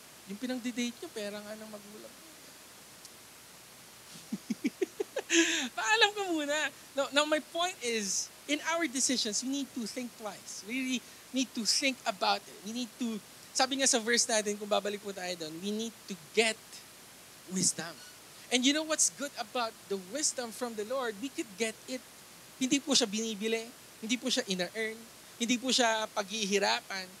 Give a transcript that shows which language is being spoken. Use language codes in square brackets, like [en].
[tl] Yung pinang-date nyo, pera nga ng magulang mo. Paalam ko muna. [en] Now, my point is, in our decisions, we need to think twice. We really need to think about it. We need to, [tl] sabi nga sa verse natin, kung babalik po tayo doon, [en] we need to get wisdom. And you know what's good about the wisdom from the Lord? We could get it. [tl] Hindi po siya binibili. Hindi po siya ina-earn. Hindi po siya paghihirapan.